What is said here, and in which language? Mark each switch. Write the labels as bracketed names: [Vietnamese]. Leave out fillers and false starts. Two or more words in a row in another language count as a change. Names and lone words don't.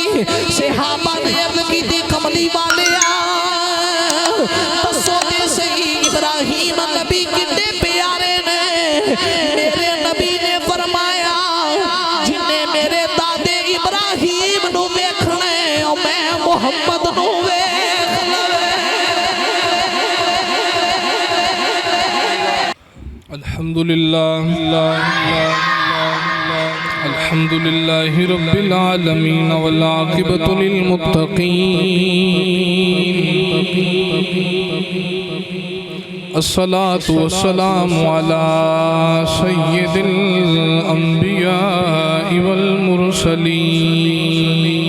[Punjabi] صحابہ نے عرض کیتی، کملی والیا دسو تے سہی ابراہیم نبی کنے پیارے نے. میرے نبی نے فرمایا، جنہیں میرے دادے ابراہیم نوں ویکھنا ہے میں محمد نوں ویکھنا. [Arabic] الحمد لله الحمد لله رب العالمين والعاقبة للمتقين. الصلاة والسلام على سيد الأنبياء والمرسلين.